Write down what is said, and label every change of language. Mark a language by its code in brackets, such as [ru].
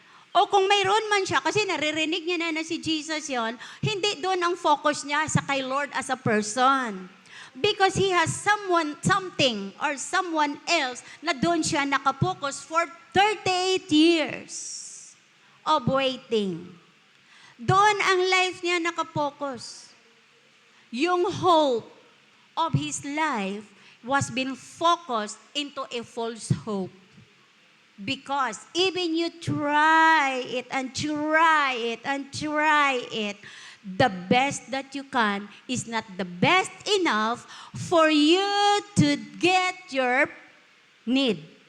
[tl] O kung mayroon man siya, kasi naririnig niya na si Jesus yon, hindi doon ang focus niya sa kay Lord [en] as a person. Because he has something or someone else [tl] na doon siya nakapokus [en] for 38 years of waiting. [tl] Doon ang life niya nakapokus. [en] Yung hope of his life was being focused into a false hope. Because even you try it and try it and try it, the best that you can is not the best enough for you to get your need.